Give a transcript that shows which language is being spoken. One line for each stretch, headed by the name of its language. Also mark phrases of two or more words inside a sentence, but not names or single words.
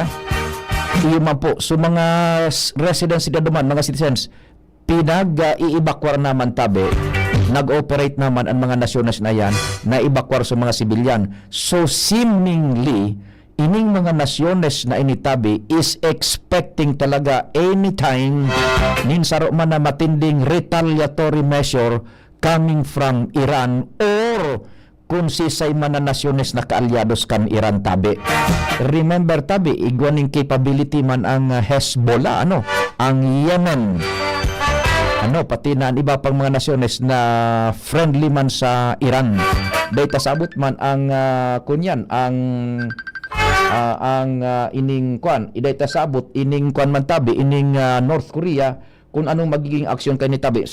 Bikol: Iyo man po, so mga residents sila duman, mga citizens, iibakwar naman tabi, nag-operate naman ang mga nasyones na yan, na ibakwar sa mga sibilyan. So seemingly, ining mga nasyones na initabi
English: is expecting
Bikol: talaga anytime ninsaro man na matinding
English: retaliatory measure coming from
Bikol: Iran or kung sisay man na nasyones na kaalyados kan Iran tabi. Remember tabi, igwaning capability man ang Hezbollah, ang Yemen, pati na ang iba pang mga nasyones na friendly man sa Iran. Dahil sabot man ang kunyan, ining kwan, iday tasabot, ining kwan man tabi, ining North Korea, kung anong magiging aksyon kay ni tabi.